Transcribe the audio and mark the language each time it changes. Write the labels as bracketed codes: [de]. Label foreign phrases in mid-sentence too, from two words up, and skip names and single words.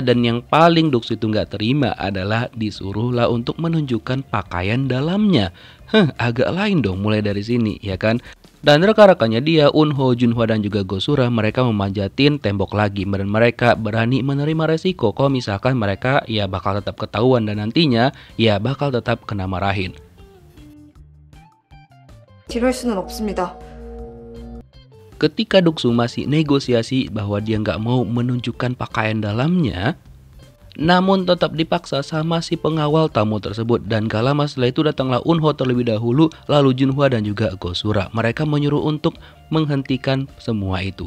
[id] Dan yang paling Duk-soo itu nggak terima adalah disuruhlah untuk menunjukkan pakaian dalamnya. Agak lain dong mulai dari sini ya kan. Dan rekan-rekannya dia, Eun-ho, Junhwa dan juga Go-sura, mereka memanjatin tembok lagi. Dan mereka berani menerima resiko kalau misalkan mereka ya bakal tetap ketahuan dan nantinya ya bakal tetap kena marahin. [ko] 이럴 수는 없습니다. [id] Ketika Duk-soo masih negosiasi bahwa dia nggak mau menunjukkan pakaian dalamnya, namun tetap dipaksa sama si pengawal tamu tersebut. Dan gak lama setelah itu datanglah Eun-ho terlebih dahulu, lalu Junhwa dan juga Go-sura. Mereka menyuruh untuk menghentikan semua itu.